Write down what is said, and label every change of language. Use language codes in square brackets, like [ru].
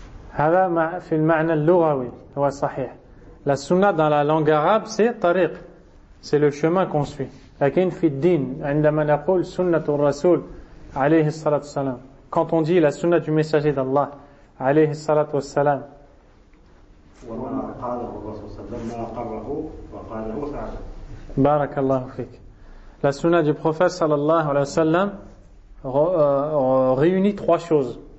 [ar] هذا في المعنى اللغوي هو صحيح. [fr] La sunna dans la langue arabe c'est tariq. C'est le chemin qu'on suit. [ar] لكن في الدين عندما نقول سنة الرسول عليه الصلاة والسلام. [fr] Quand on dit la sunna du messager d'Allah عليه الصلاة والسلام. [ar] وما قاله الرسول صلى الله عليه وسلم ما قاله وقاله تعالى. بارك الله فيك. [fr] La sunna du prophète sallallahu alayhi wa sallam réunit trois choses.